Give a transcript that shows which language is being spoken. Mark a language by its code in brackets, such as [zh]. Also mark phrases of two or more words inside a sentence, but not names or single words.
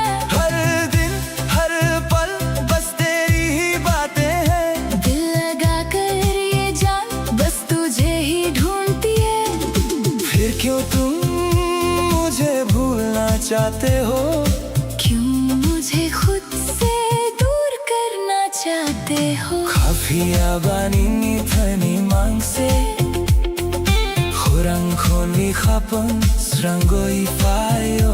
[hi] हर दिन हर पल बस तेरी ही बातें हैं, दिल लगा कर ये जान बस तुझे ही ढूंढती है। फिर क्यों तुम मुझे भूलना चाहते हो, क्यों मुझे खुद से दूर करना चाहते हो। [trp] Kapiawani tani mangse Khurang khoni khapang srangoi fayo